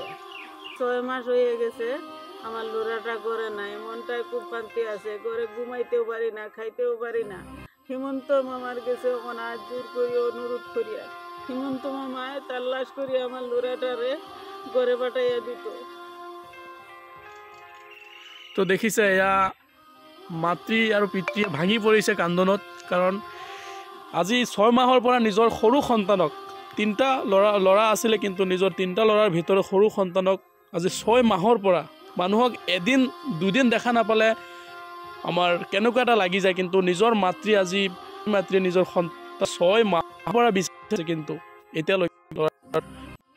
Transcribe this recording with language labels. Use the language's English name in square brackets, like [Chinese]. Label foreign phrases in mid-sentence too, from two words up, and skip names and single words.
[Bangla] 6 মাস হয়ে গেছে আমার লোরাটা ঘরে নাই, মনটায় খুব শান্তি আছে, ঘরে ঘুমাইতেও পারি না, খাইতেও পারি না। হেমন্ত মামার কাছে অনাজ জোর করি অনুরোধ করি, আর হেমন্ত মামায় তাল্লাশ করি আমার লোরাটারে ঘরে পাঠাইয়া দিত। [Assamese] তো দেখিছে এয়া মাতৃ আৰু পিতৃ ভাঙি পৰিছে কান্দনত, কাৰণ আজি 6 মাহৰ পৰা নিজৰ সৰু সন্তানক 3টা ল'ৰা আছিলে কিন্তু নিজৰ 3টা ল'ৰাৰ ভিতৰত সৰু সন্তানক আজি 6 মাহৰ পৰা মানুহক এদিন দুদিন দেখা নাপালে আমাৰ কেনেকুৱা এটা লাগি যায় কিন্তু নিজৰ মাতৃ নিজৰ সন্তান 6 মাহৰ পৰা বিচাৰিছে কিন্তু এতিয়ালৈকে